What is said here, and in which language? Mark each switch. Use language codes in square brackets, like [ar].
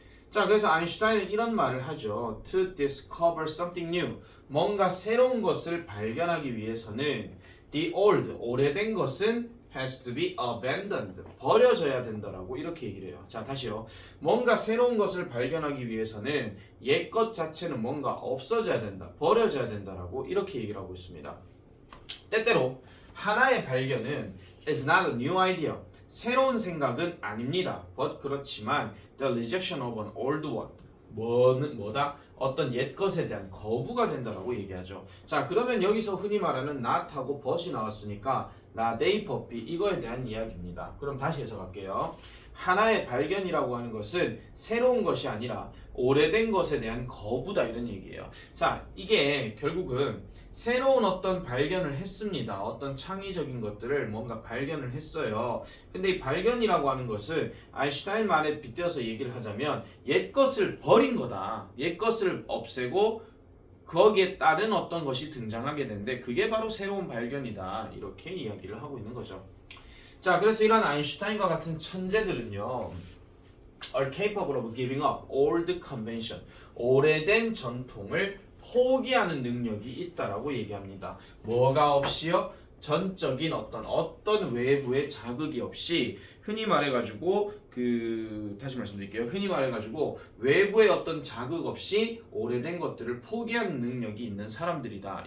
[ko] 자, 그래서 아인슈타인은 이런 말을 하죠. [en] To discover something new, [ko] 뭔가 새로운 것을 발견하기 위해서는 [en] the old, [ko] 오래된 것은 [en] has to be abandoned, [ko] 버려져야 된다라고 이렇게 얘기를 해요. 자, 다시요. 뭔가 새로운 것을 발견하기 위해서는 옛 것 자체는 뭔가 없어져야 된다, 버려져야 된다라고 이렇게 얘기를 하고 있습니다. 때때로 하나의 발견은 [en] is not a new idea, [ko] 새로운 생각은 아닙니다. But 그렇지만 [en] the rejection of an old one, [ko] 뭐다? 어떤 옛 것에 대한 거부가 된다라고 얘기하죠. 자, 그러면 여기서 흔히 말하는 not하고 but이 나왔으니까 [en] not a puppy, [ko] 이거에 대한 이야기입니다. 그럼 다시 해석할게요. 하나의 발견이라고 하는 것은 새로운 것이 아니라 오래된 것에 대한 거부다, 이런 얘기예요. 자, 이게 결국은 새로운 어떤 발견을 했습니다. 어떤 창의적인 것들을 뭔가 발견을 했어요. 근데 이 발견이라고 하는 것은 아인슈타인 말에 빗대어서 얘기를 하자면 옛 것을 버린 거다. 옛 것을 없애고 거기에 따른 어떤 것이 등장하게 되는데 그게 바로 새로운 발견이다. 이렇게 이야기를 하고 있는 거죠. 자, 그래서 이런 아인슈타인과 같은 천재들은요. [en] are capable of giving up old convention. [ko] 오래된 전통을 포기하는 능력이 있다라고 얘기합니다. 뭐가 없이요? 전적인 어떤 외부의 자극이 없이 흔히 말해가지고 다시 말씀드릴게요. 흔히 말해가지고 외부의 어떤 자극 없이 오래된 것들을 포기하는 능력이 있는 사람들이다.